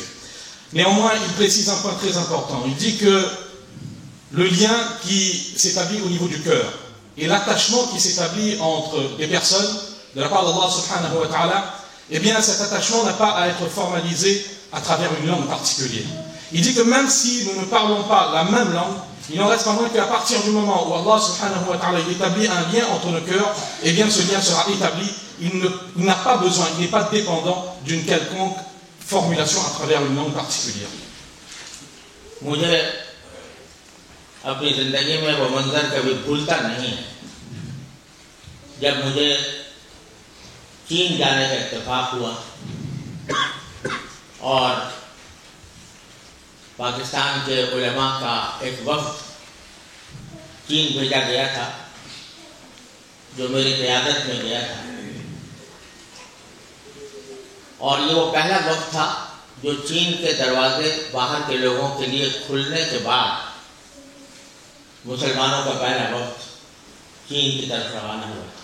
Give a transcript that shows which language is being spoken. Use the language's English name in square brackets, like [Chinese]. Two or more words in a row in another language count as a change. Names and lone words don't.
[French] Néanmoins, il précise un point très important. Il dit que le lien qui s'établit au niveau du cœur et l'attachement qui s'établit entre des personnes de la part d'Allah [Arabic] سبحانه وتعالى, [French] eh bien cet attachement n'a pas à être formalisé à travers une langue particulière. Il dit que même si nous ne parlons pas la même langue, il n'en reste pas moins qu'à partir du moment où Allah [Arabic] سبحانه وتعالى [French] établit un lien entre nos cœurs, eh bien ce lien sera établi. Il n'a pas besoin, il n'est pas dépendant d'une quelconque formulation à travers une langue particulière. [Urdu] مجھے اپنی زندگی میں وہ منظر کبھی بھولتا نہیں ہے جب مجھے چین جانے کا اتفاق ہوا اور پاکستان کے علماء کا ایک وفد چین بھیجا گیا تھا جو میری قیادت میں گیا تھا، اور یہ وہ پہلا وقت تھا جو چین کے دروازے باہر کے لوگوں کے لیے کھلنے کے بعد مسلمانوں کا پہلا وقت چین کی طرف روانہ ہوا.